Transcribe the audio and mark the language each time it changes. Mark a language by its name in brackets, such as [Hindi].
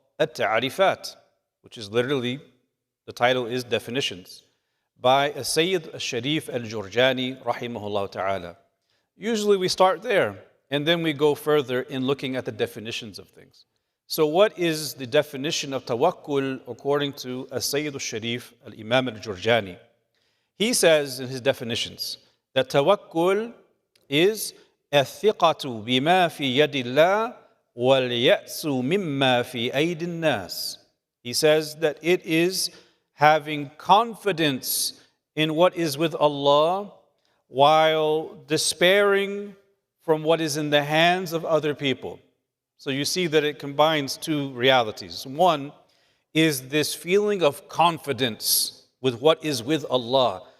[English] At-Ta'rifat, which is literally, the title is Definitions, by Sayyid al-Sharif al-Jurjani, rahimahullah ta'ala. Usually we start there, and then we go further in looking at the definitions of things. So what is the definition of tawakkul according to Sayyid al-Sharif al-Imam al-Jurjani? He says in his definitions that tawakkul is [Arabic] الثقة بما في يد الله واليأس مما في أيدي الناس. [English] He says that it is having confidence in what is with Allah while despairing from what is in the hands of other people. So you see that it combines two realities. One is this feeling of confidence with what is with Allah.